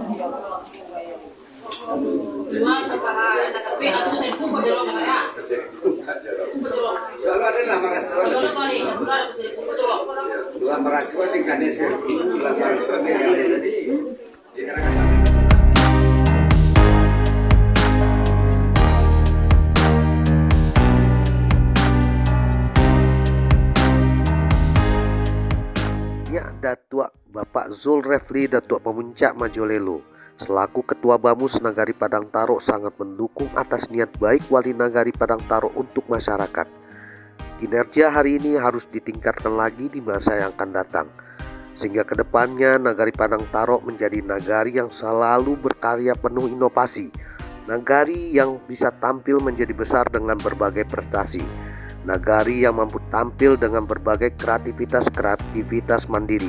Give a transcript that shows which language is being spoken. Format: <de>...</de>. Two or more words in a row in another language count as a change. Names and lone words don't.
<id>Selalu ada mahasiswa di Kanesa, mahasiswa jadi Datuk Bapak Zulrefli Datuk Pemuncak Majolelo selaku Ketua Bamus Nagari Padang Taro sangat mendukung atas niat baik Wali Nagari Padang Taro untuk masyarakat. Kinerja hari ini harus ditingkatkan lagi di masa yang akan datang, sehingga kedepannya Nagari Padang Taro menjadi nagari yang selalu berkarya penuh inovasi, nagari yang bisa tampil menjadi besar dengan berbagai prestasi, nagari yang mampu tampil dengan berbagai kreativitas mandiri.</id>